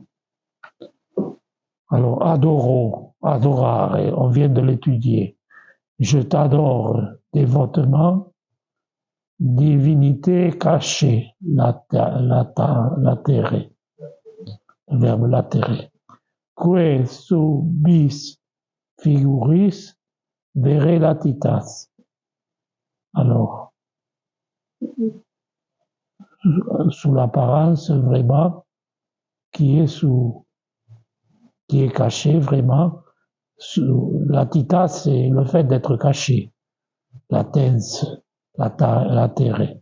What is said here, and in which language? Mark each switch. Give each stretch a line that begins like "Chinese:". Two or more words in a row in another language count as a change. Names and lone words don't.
French: Alors, adorare, on vient de l'étudier. Je t'adore dévotement, divinité cachée, latere, le verbe latere.
Latin: Que subis figuris vere latitas.
French: Alors, sous l'apparence vraiment, qui est caché vraiment, latitas, c'est le fait d'être caché.
Latin: Latens, latere.